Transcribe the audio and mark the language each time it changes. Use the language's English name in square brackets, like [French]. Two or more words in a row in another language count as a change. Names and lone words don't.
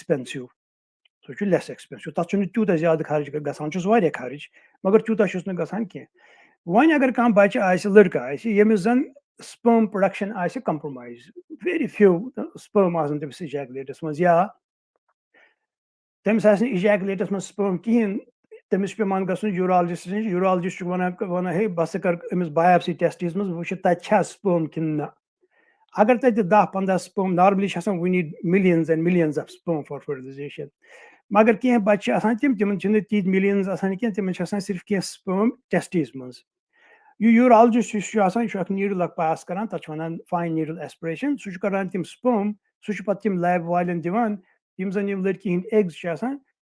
[Kashmiri] ایکسپینسِو تَتھ چھُنہٕ تیوٗتاہ زیادٕ خرٕچ گژھان چھُس واریاہ خرٕچ مگر تیوٗتاہ چھُس نہٕ گژھان کینٛہہ وۄنۍ اگر کانٛہہ بَچہِ آسہِ لٔڑکہٕ آسہِ ییٚمِس زَن [English] sperm production [Kashmiri] آسہِ [English] compromise very few sperm [Kashmiri] آسان تٔمِس اِجاکولیٹس منٛز یا تٔمِس آسہِ نہٕ اِجاکولیٹس منٛز سپٲم کِہینۍ تٔمِس چھُ پیوان گژھُن یوٗرالجِسٹ نِش یوٗرالجِسٹ چھُ وَنان ہے بہٕ ہسا کر أمِس بایوپسی ٹیسٹس منٛز بہٕ وٕچھِ تَتہِ چھا سپٲم کِنہٕ نہ اگر تَتہِ 10-15 سپٲم نارملی چھِ آسان [English] we need millions and millions of sperm for fertilization [Kashmiri] مگر کینٛہہ بَچہِ چھِ آسان تِمن چھِنہٕ تیٖتۍ مِلیَنز آسان کینٛہہ تِمن چھِ آسان صرف کینٛہہ سپٲم ٹیسٹس منٛز یہِ یوٗرالجِسٹ یُس چھُ آسان یہِ چھُ اکھ نیٖڈٕل اکھ پاس کران تَتھ چھِ وَنان [English] fine needle aspiration [Kashmiri] سُہ چھُ کران تِم سپٲم سُہ چھُ پَتہٕ تِم لیب والٮ۪ن دِوان یِم زَن یِم لٔڑکی ہِنٛدۍ ایگٕس چھِ آسان